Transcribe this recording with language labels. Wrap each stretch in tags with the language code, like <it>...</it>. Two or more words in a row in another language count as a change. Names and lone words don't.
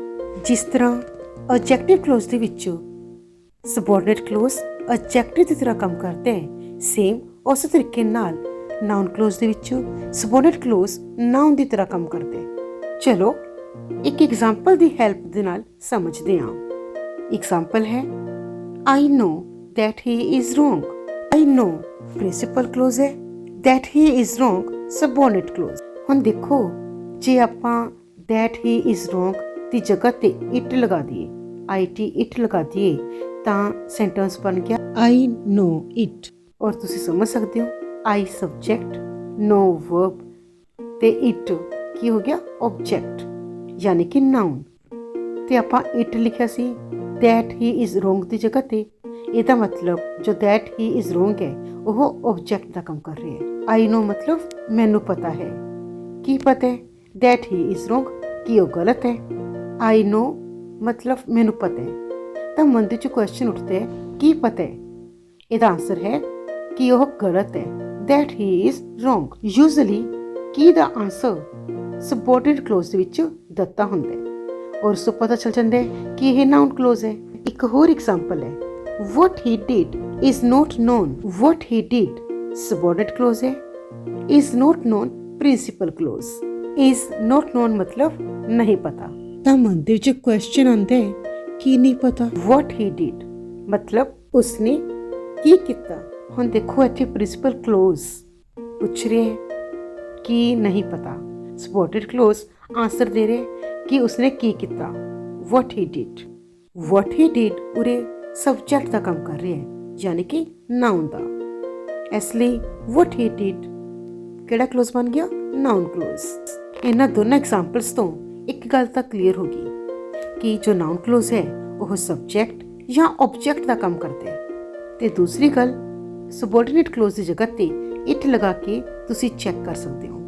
<pa>ਜਿਸ ਤਰ੍ਹਾਂ</pa> <en>objective clause</en> <pa>ਦੇ ਵਿੱਚ</pa> <en>subordinate clause objective</en> <pa>ਦੀ ਤਰ੍ਹਾਂ ਕੰਮ ਕਰਦਾ ਹੈ, ਸੇਮ ਉਸੇ ਤਰੀਕੇ ਨਾਲ</pa> <en>noun clause</en> <pa>ਦੇ ਵਿੱਚ</pa> <en>subordinate clause noun</en> <pa>ਦੀ ਤਰ੍ਹਾਂ ਕੰਮ ਕਰਦਾ ਹੈ। ਚਲੋ ਇੱਕ ਐਗਜ਼ਾਮਪਲ ਦੀ ਹੈਲਪ ਦੇ ਨਾਲ ਸਮਝਦੇ ਹਾਂ।</pa> <en>ਐਗਜ਼ਾਮਪਲ ਹੈ I know that he is wrong. I know principal clause ਹੈ, that he is wrong subordinate clause।</en> <pa>ਹੁਣ ਦੇਖੋ, ਜੇ ਆਪਾਂ</pa> <en>that he is wrong</en> <pa>ਦੀ ਜਗ੍ਹਾ ਤੇ it ਲਗਾ ਦਈਏ, it ਲਗਾ ਦਈਏ ਤਾਂ ਸੈਂਟੈਂਸ ਬਣ ਗਿਆ</pa> <en>I know it।</en> <pa>ਔਰ ਤੁਸੀਂ ਸਮਝ ਸਕਦੇ ਹੋ</pa> <en>I subject, no verb</en> <pa>ਤੇ it ਕੀ ਹੋ ਗਿਆ object ਯਾਨੀ ਕਿ noun। ਤੇ ਆਪਾਂ it ਲਿਖਿਆ ਸੀ</pa> <en>that he is wrong</en> <pa>ਦੀ ਜਗ੍ਹਾ ਤੇ। ਇਹਦਾ ਮਤਲਬ ਜੋ</pa> <en>that he is wrong</en> <pa>ਹੈ ਉਹ object ਦਾ ਕੰਮ ਕਰ ਰਿਹਾ ਹੈ।</pa> <en>I know</en> <pa>ਮਤਲਬ ਮੈਨੂੰ ਪਤਾ ਹੈ। ਕੀ ਪਤਾ ਹੈ?</pa> <en>that he is wrong</en> <pa>ਕਿ ਉਹ ਗਲਤ ਹੈ।</pa> <en>I know</en> <pa>ਮਤਲਬ ਮੈਨੂੰ ਪਤਾ ਹੈ। ਤਾਂ ਮਨ ਦੇ ਵਿੱਚ ਕੁਐਸਚਨ ਉੱਠਦਾ ਹੈ ਕੀ ਪਤਾ ਹੈ? ਇਹਦਾ ਆਨਸਰ ਹੈ ਕਿ ਉਹ ਗਲਤ ਹੈ,</pa> <en>that he is wrong।</en> <pa>ਯੂਜ਼ਲੀ ਕੀ ਦਾ ਆਨਸਰ</pa> <en>subordinate clause</en> <pa>ਦੇ ਵਿੱਚ ਦਿੱਤਾ ਹੁੰਦਾ ਹੈ ਔਰ ਸੋ ਪਤਾ ਚੱਲ ਜਾਂਦਾ ਹੈ ਕਿ ਇਹ</pa> <en>noun clause</en> <pa>ਹੈ। ਇੱਕ ਹੋਰ ਐਗਜ਼ਾਮਪਲ ਹੈ</pa> <en>What he did is not known। What he did subordinate clause है, is not known principal clause। is not known</en> <hi>मतलब नहीं पता।</hi> <pa>ਤਾਂ ਮਨ ਦੇ ਵਿੱਚ ਕੁਐਸਚਨ ਆਉਂਦਾ ਹੈ ਕੀ ਨਹੀਂ ਪਤਾ।</pa> <en>What he did</en> <pa>मतलब ਉਸਨੇ ਕੀ ਕੀਤਾ। ਹੁਣ ਦੇਖੋ ਇੱਥੇ</pa> <en>principal clause</en> <pa>ਪੁੱਛ ਰਹੇ ਹੈ ਕਿ ਨਹੀਂ ਪਤਾ,</pa> <en>subordinate clause</en> <pa>ਆਨਸਰ ਦੇ ਰਹੇ ਕਿ ਉਸਨੇ ਕੀ ਕੀਤਾ।</pa> <en>What he did, what he did</en> <pa>ਉਰੇ ਸਬਜੈਕਟ ਦਾ ਕੰਮ ਕਰ ਰਿਹਾ ਹੈ ਯਾਨੀ ਕਿ ਨਾਉਨ ਦਾ। ਇਸ ਲਈ</pa> <en>what he did</en> <pa>ਕਿਹੜਾ ਕਲੋਜ਼ ਬਣ ਗਿਆ?</pa> <en>noun clause.</en> <pa>ਇਹਨਾਂ ਦੋਨਾਂ ਐਗਜ਼ਾਮਪਲਸ ਤੋਂ ਇੱਕ ਗੱਲ ਤਾਂ ਕਲੀਅਰ ਹੋ ਗਈ ਕਿ ਜੋ</pa> <en>noun clause</en> <pa>ਹੈ ਉਹ ਸਬਜੈਕਟ ਜਾਂ ਆਬਜੈਕਟ ਦਾ ਕੰਮ ਕਰਦਾ ਹੈ। ਤੇ ਦੂਸਰੀ ਗੱਲ,</pa> <en>subordinate clause</en> <pa>ਦੀ ਜਗ੍ਹਾ ਤੇ ਇਟ ਲਗਾ ਕੇ ਤੁਸੀਂ ਚੈੱਕ ਕਰ ਸਕਦੇ ਹੋ।</pa>